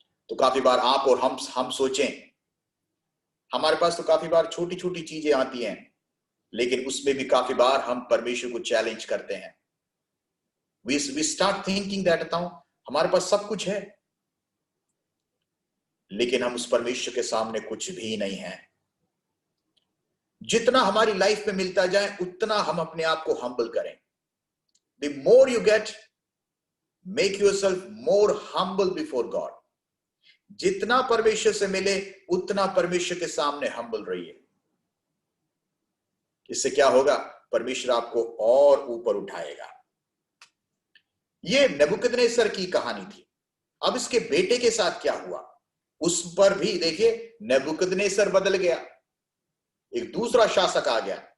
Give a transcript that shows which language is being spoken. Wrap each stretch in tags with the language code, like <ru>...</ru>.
<hi>तो काफी बार आप और हम सोचें, हमारे पास तो काफी बार छोटी छोटी चीजें आती हैं, लेकिन उसमें भी काफी बार हम परमेश्वर को चैलेंज करते हैं।</hi> <en>We start thinking that</en> <hi>हमारे पास सब कुछ है, लेकिन हम उस परमेश्वर के सामने कुछ भी नहीं है। जितना हमारी लाइफ में मिलता जाए उतना हम अपने आप को हम्बल करें।</hi> <en>The more you get, make yourself more humble before God.</en> <hi>जितना परमेश्वर से मिले उतना परमेश्वर के सामने हम्बल रहिए। इससे क्या होगा? परमेश्वर आपको और ऊपर उठाएगा। ये नेबुकदनेस्सर की कहानी थी। अब इसके बेटे के साथ क्या हुआ, उस पर भी देखिए, नेबुकदनेस्सर बदल गया, एक दूसरा शासक आ गया।</hi>